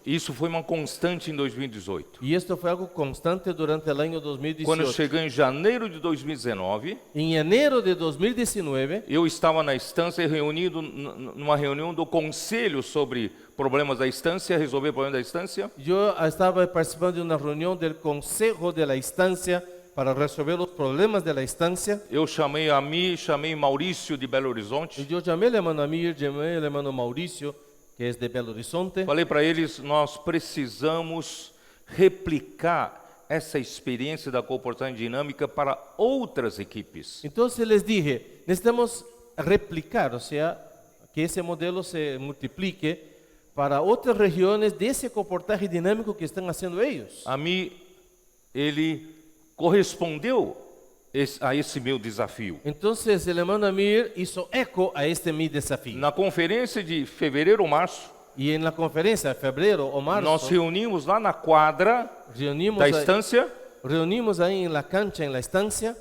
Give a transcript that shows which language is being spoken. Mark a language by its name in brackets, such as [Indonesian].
[Portuguese] Isso foi uma constante em 2018. [Spanish] Y esto fue algo constante durante el año 2018. [Portuguese] Quando chegou em janeiro de 2019, [Spanish] En enero de 2019, [Portuguese] eu estava na estância reunido numa reunião do conselho sobre problemas da estância, resolver problemas da estância. [Spanish] yo estaba participando de una reunión del Consejo de la Estancia para resolver los problemas de la estancia. [Portuguese] Eu chamei Maurício de Belo Horizonte. [Spanish] Y yo llamé al hermano Amir, llamé al hermano Mauricio, que es de Belo Horizonte. [Portuguese] Falei para eles, nós precisamos replicar essa experiência da comportagem dinâmica para outras equipes. [Spanish] Entonces les dije, necesitamos replicar, o sea, que ese modelo se multiplique para otras regiones de ese comportaje dinámico que están haciendo ellos. [Portuguese] A mim, ele correspondeu a esse meu desafio. [Spanish] Entonces el hermano Amir hizo eco a este mi desafío. [Portuguese] Na conferência de fevereiro ou março, [Spanish] Y en la conferencia de febrero o marzo, [Portuguese] nós reunimos lá na quadra da estância, [Spanish] reunimos ahí en la cancha, en la estancia,